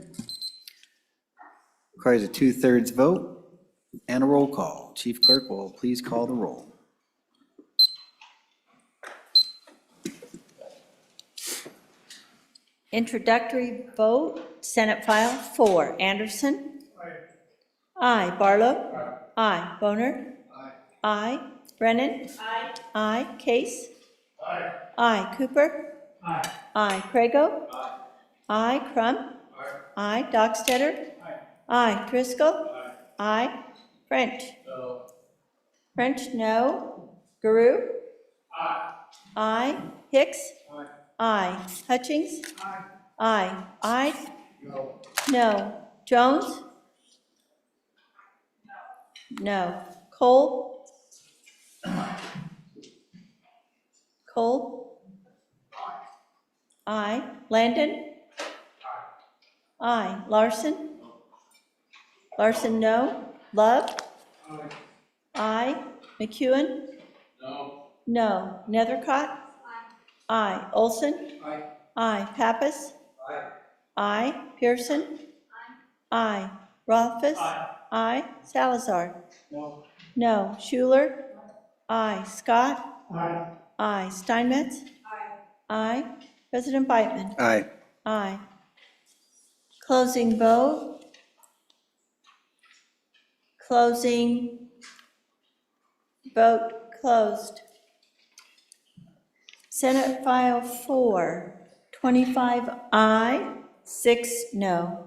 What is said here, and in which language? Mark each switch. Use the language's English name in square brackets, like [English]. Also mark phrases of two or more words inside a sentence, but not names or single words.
[English] Requires a 2/3 vote and a roll call. Chief Clerk will please call the roll. Introductory vote, Senate File 4. Anderson? Aye. Barlow? Aye. Boner? Aye. Brennan? Aye. Case? Aye. Cooper? Aye. Prego? Aye. Crum? Aye. Dockstetter? Aye. Driscoll? Aye. French? French, no. Guru? Aye. Hicks? Aye. Hutchings? Aye. Aye. No. Jones? No. Cole? Cole? Aye. Landon? Aye. Larson? Larson, no. Love? Aye. McEwen? No. Nethercott? Aye. Olson? Aye. Pappas? Aye. Pearson? Aye. Rothfuss? Aye. Salazar? No. Schuler? Aye. Scott? Aye. Steinmetz? Aye. President Beitman? Aye. Aye. Closing vote. Closing. Vote closed. Senate File 4, 25 aye, 6 no.